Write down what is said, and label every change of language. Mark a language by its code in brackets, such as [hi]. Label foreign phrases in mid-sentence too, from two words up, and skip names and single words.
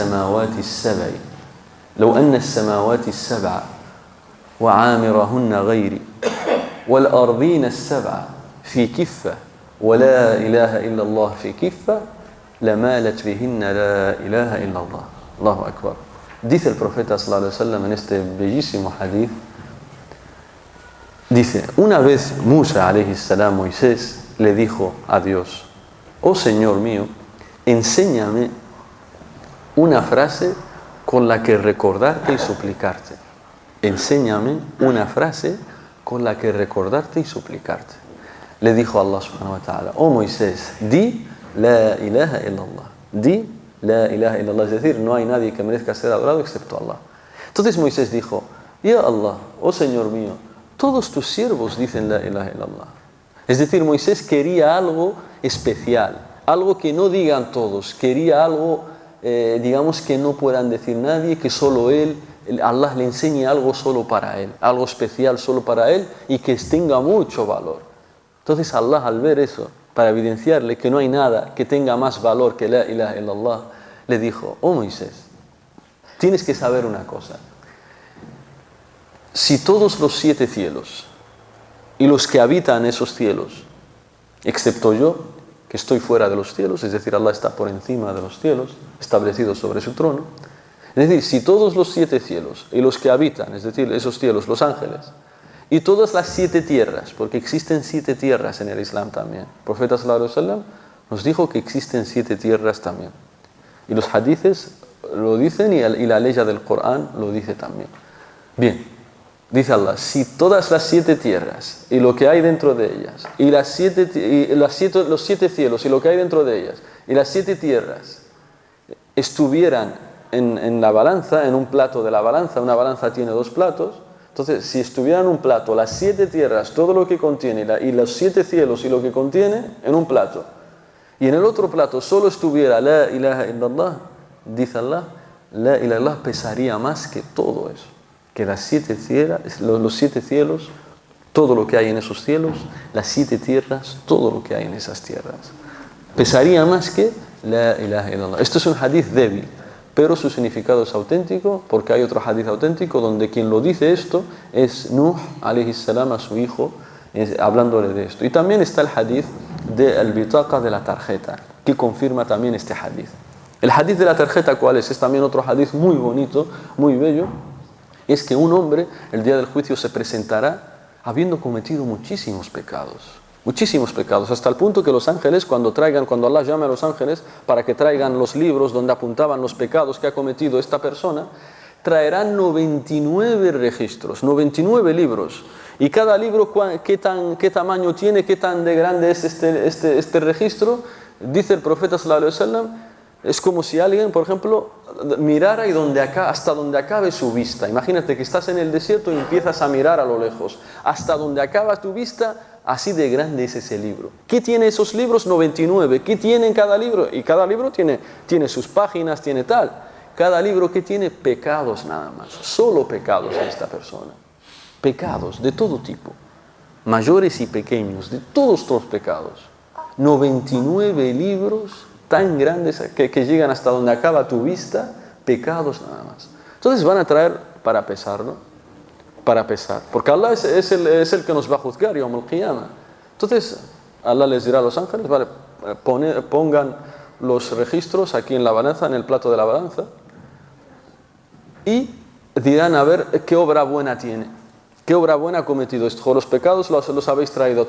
[ar] السماوات السبع وعامرهن غيري والأرضين السبع في كفة ولا إله إلا الله في كفة لمالت بهن لا إله إلا الله. الله أكبر. [es] Dice el profeta [ar] صلى الله عليه وسلم [es] en este bellísimo hadith, dice, una vez Musa [ar] عليه السلام, [es] Moisés, le dijo a Dios, oh Señor mío, enséñame una frase con la que recordarte y suplicarte. Enséñame una frase con la que recordarte y suplicarte. Le dijo Allah [ar] سبحانه وتعالى, [es] oh Moisés, di [ar] لا إله إلا الله. [es] Di [ar] لا إله إلا الله, [es] es decir, no hay nadie que merezca ser adorado excepto Allah. Entonces Moisés dijo, [ar] يا الله, [es] oh Señor mío, todos tus siervos dicen [ar] لا إله إلا الله. [es] Es decir, Moisés quería algo especial, algo que no digan todos, quería algo, digamos, que no puedan decir nadie, que solo él, Allah le enseñe algo solo para él, algo especial solo para él y que tenga mucho valor. Entonces Allah, al ver eso, para evidenciarle que no hay nada que tenga más valor que [ar] لا إله إلا الله, [es] le dijo, oh Moisés, tienes que saber una cosa. Si todos los 7 cielos y los que habitan esos cielos, excepto yo, que estoy fuera de los cielos, es decir, Allah está por encima de los cielos, establecido sobre su trono, es decir, si todos los 7 cielos y los que habitan, es decir, esos cielos, los ángeles, y todas las 7 tierras, porque existen 7 tierras en el Islam también. El profeta [ar] صلى الله عليه وسلم [es] nos dijo que existen 7 tierras también. Y los hadithes lo dicen y la ley del Corán lo dice también. Bien, dice Allah, si todas las 7 tierras y lo que hay dentro de ellas, y los 7 cielos y lo que hay dentro de ellas, y las 7 tierras estuvieran en la balanza, en un plato de la balanza, una balanza tiene 2 platos, entonces, si estuviera en un plato las 7 tierras, todo lo que contiene, y los 7 cielos y lo que contiene, en un plato, y en el otro plato solo estuviera [ar] لا إله إلا الله, [es] dice Allah, [ar] لا إله إلا الله [es] pesaría más que todo eso, que las 7 tierras, los 7 cielos, todo lo que hay en esos cielos, las 7 tierras, todo lo que hay en esas tierras. Pesaría más que [ar] لا إله إلا الله. [es] Esto es un hadith débil, pero su significado es auténtico, porque hay otro hadith auténtico donde quien lo dice esto es Nuh [ar] عليه السلام [es] a su hijo, hablándole de esto. Y también está el hadith del bitaqa, de la tarjeta, que confirma también este hadith. El hadith de la tarjeta, ¿cuál es? Es también otro hadith muy bonito, muy bello. Es que un hombre el día del juicio se presentará habiendo cometido muchísimos pecados, hasta el punto que los ángeles, cuando Allah llame a los ángeles para que traigan los libros donde apuntaban los pecados que ha cometido esta persona, traerán 99 registros, 99 libros. Y cada libro, ¿qué tamaño tiene? ¿Qué tan de grande es este registro? Dice el profeta [ar] صلى الله عليه وسلم, [es] es como si alguien, por ejemplo, mirara hasta donde acabe su vista. Imagínate que estás en el desierto y empiezas a mirar a lo lejos. Hasta donde acaba tu vista, así de grande es ese libro. ¿Qué tiene esos libros? 99. ¿Qué tiene en cada libro? Y cada libro tiene sus páginas, tiene tal. Cada libro que tiene pecados nada más. Solo pecados de esta persona. Pecados de todo tipo. Mayores y pequeños, de todos los pecados. 99 libros tan grandes que llegan hasta donde acaba tu vista, pecados nada más. Entonces van a traer para pesarlo, para pesar, porque Allah es el que nos va a juzgar [ar] يوم القيامة. [es] Entonces Allah les dirá a los ángeles, vale, pongan los registros aquí en la balanza, en el plato de la balanza, y dirán a ver qué obra buena tiene. ¿Qué obra buena ha cometido esto? Los pecados los habéis traído.